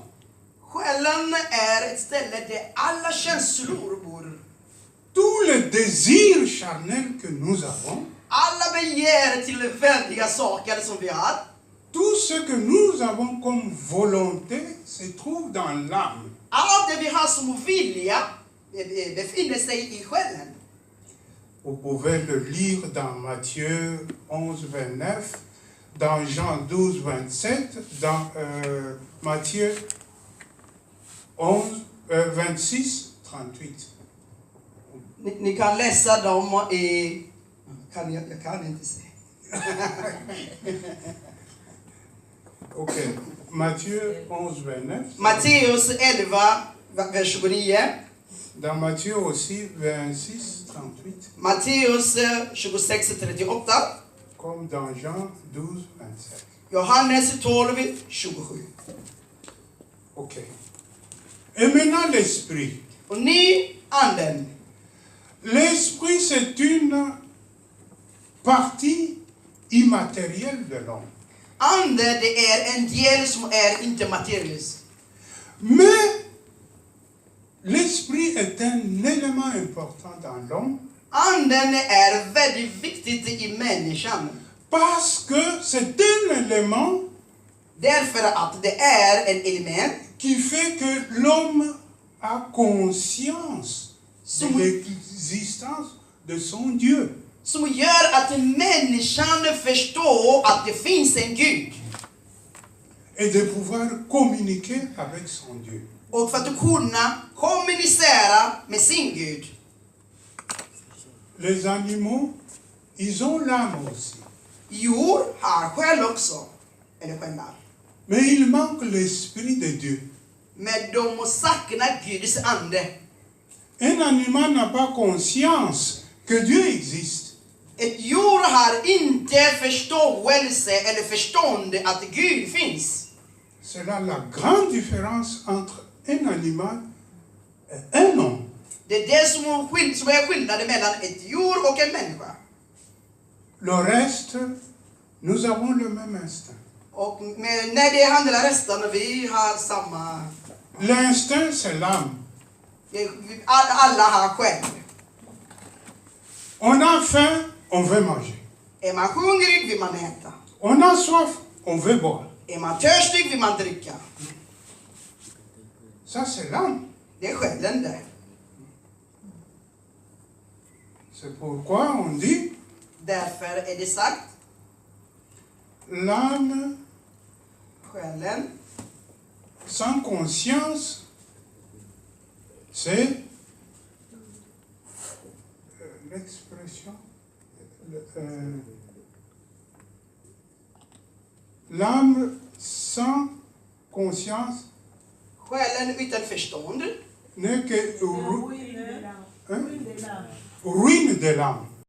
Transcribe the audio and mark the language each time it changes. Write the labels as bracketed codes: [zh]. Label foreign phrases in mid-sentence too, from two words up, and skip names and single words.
[sv] Själen är ett ställe där alla känslor bor. [fr] Tous les désirs charnels que nous avons, [sv] Alla begär till väldiga saker som vi har. [fr] tout ce que nous avons comme volonté se trouve dans l'âme. [sv] Allt det vi har som vilja befinner sig i själen. [fr] Vous pouvez le lire dans Matthieu 11, 29, dans Jean 12, 27, dans Matthieu 11, 26, 38. [sv] Ni kan läsa dem i... Jag kan inte säga. Ok. [fr] Matthieu 11, 29. [sv] Matteus 11, vers 29. [fr] Dans Matthieu aussi, 26, 38. [sv] Matteus 26, 38. [fr] Comme dans Jean 12, 27. [sv] Johannes 12, 27. [fr] Ok. Et maintenant l'esprit. [sv] Och ni, anden. [fr] L'esprit, c'est une partie immatérielle de l'homme. [sv] Ande, det är en del som är inte materiellisk. [fr] Mais l'esprit est un élément important dans l'homme [sv] Anden är väldigt viktigt i människan. [fr] parce que c'est un élément [sv] Därför att det är en element [fr] qui fait que l'homme a conscience de l'existence de son Dieu. [sv] som gör att människan förstår att det finns en Gud. [fr] Et de pouvoir communiquer avec son Dieu. [sv] Och för att kunna kommunicera med sin Gud. [fr] Les animaux, ils ont l'âme aussi. [sv] Djur har själ också. Eller själar. [fr] Mais il manque l'esprit de Dieu. [sv] Men de saknar Guds ande. [fr] Un animal n'a pas conscience que Dieu existe. [sv] Ett djur har inte förståelse eller förstånd att Gud finns. [fr] C'est là la grande différence entre un animal et un homme. [sv] Det är det som är skillnaden mellan ett djur och en människa. [fr] Le reste, nous avons le même instinct. [sv] Och när det handlar resten, vi har samma... [fr] L'instinct, c'est l'âme. [sv] Alla har själ. [fr] On a faim, on veut manger. [sv] Är man hungrig vill man äta. [fr] On a soif, on veut boire. [sv] Är man törstig vill man dricka. [fr] Ça, c'est l'âme. [sv] Det är själen det. [fr] C'est pourquoi on dit, [sv] Därför är det sagt, [fr] l'âme [sv] själen, [fr] sans conscience, c'est l'expression. L'âme sans conscience [sv] själen utan förstånd [fr] n'est que ruine de l'âme.